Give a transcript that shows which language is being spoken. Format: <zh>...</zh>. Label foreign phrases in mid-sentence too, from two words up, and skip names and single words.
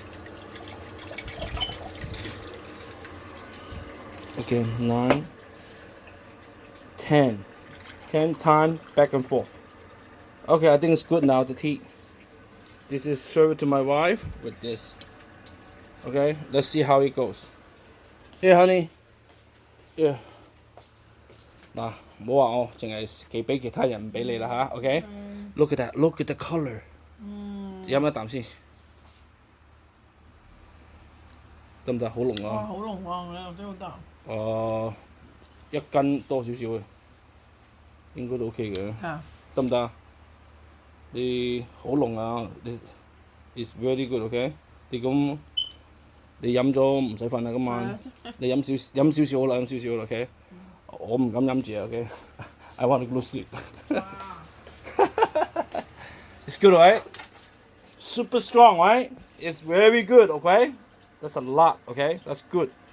<en>Okay, 9, 10. 10 times back and forth. Okay, I think it's good now, the tea. This is served to my wife with this. Okay, let's see how it goes. Here, honey. Yeah.</en> <yue>嗱，唔好話我淨係寄俾其他人，唔俾你啦吓 OK。</yue> <en>Look at that. Look at the color.</en> <yue>飲一啖先，得唔得？好濃啊！好濃喎，你又真好得。 1斤多少少嘅，應該都 OK 嘅，得唔得啊？你好濃啊！你 ，</yue> <en>it's very good OK。</en> <yue>你咁你飲咗唔使瞓啦今晚，你飲少少好啦，飲少少啦 OK。我唔敢飲住啊 OK。</yue> <en>I want to go to sleep. It's good, right? Super strong, right? It's very good, okay? That's a lot, okay? That's good.</en>